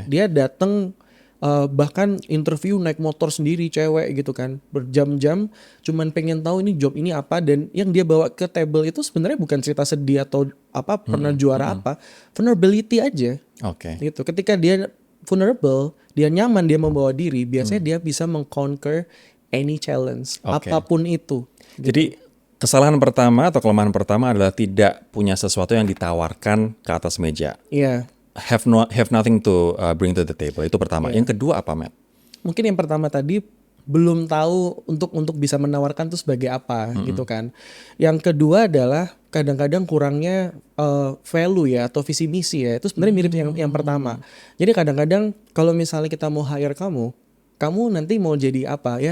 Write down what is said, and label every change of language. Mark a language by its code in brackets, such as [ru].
[id] Dia datang bahkan interview naik motor sendiri cewek gitu kan, berjam-jam cuman pengen tahu ini job ini apa, dan yang dia bawa ke table itu sebenarnya bukan cerita sedih atau apa pernah juara apa, vulnerability aja. Oke. Gitu. Ketika dia vulnerable, dia nyaman, dia membawa diri, biasanya dia bisa mengconquer [en] any challenge [id] apapun itu. Jadi kesalahan pertama atau kelemahan pertama adalah tidak punya sesuatu yang ditawarkan ke atas meja. Iya. [en] Have nothing to bring to the table. [id] Itu pertama. Yang kedua apa, Matt? Mungkin yang pertama tadi belum tahu untuk bisa menawarkan itu sebagai apa gitu kan. Yang kedua adalah kadang-kadang kurangnya value ya atau visi misi ya. Itu sebenarnya mirip yang pertama. Jadi kadang-kadang kalau misalnya kita mau hire kamu nanti mau jadi apa?